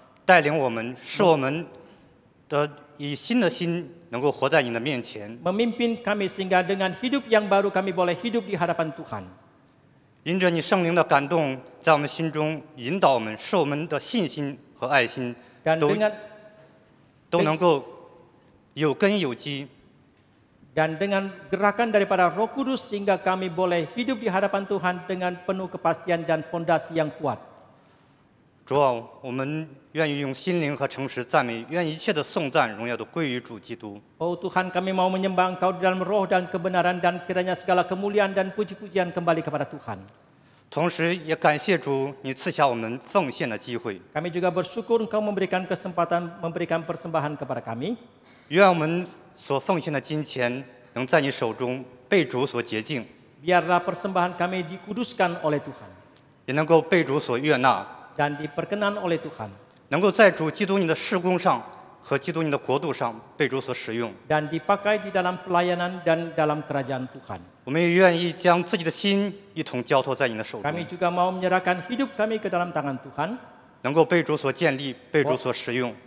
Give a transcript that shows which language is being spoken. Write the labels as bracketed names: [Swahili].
[Chinese] 带领我们，使我们的以新的心能够活在你的面前。 [Indonesian] memimpin kami sehingga dengan hidup yang baru kami boleh hidup di hadapan Tuhan. [Chinese] 因着你圣灵的感动，在我们心中引导我们，使我们的信心和爱心 [Indonesian] Dan [Chinese] 都能够有根有基。 [Indonesian] Dan dengan gerakan daripada Roh Kudus sehingga kami boleh hidup di hadapan Tuhan dengan penuh kepastian dan fondasi yang kuat. [Chinese] 主啊，我们愿意用心灵和诚实赞美，愿一切的颂赞、荣耀都归于主基督。 [Indonesian] Oh Tuhan, kami mau menyembah Engkau di dalam roh dan kebenaran dan kiranya segala kemuliaan dan puji-pujian kembali kepada Tuhan. [Chinese] 同时，也感谢主，你赐下我们奉献的机会。 [Indonesian] Kami juga bersyukur Engkau memberikan kesempatan memberikan persembahan kepada kami. [Chinese] 愿我们所奉献的金钱能在你手中被主所洁净， [Indonesian] Biarlah persembahan kami dikuduskan oleh Tuhan [Chinese] 也能够被主所悦纳， [Indonesian] dan diperkenan oleh Tuhan [Chinese] 能够在主基督你的事工上和基督你的国度上被主所使用。 [Indonesian] dan dipakai di dalam pelayanan dan dalam kerajaan Tuhan. [Chinese] 我们也愿意将自己的心一同交托在你的手中， [Indonesian] Kami juga mau menyerahkan hidup kami ke dalam tangan Tuhan, [Chinese] 能够被主所建立，被主所使用。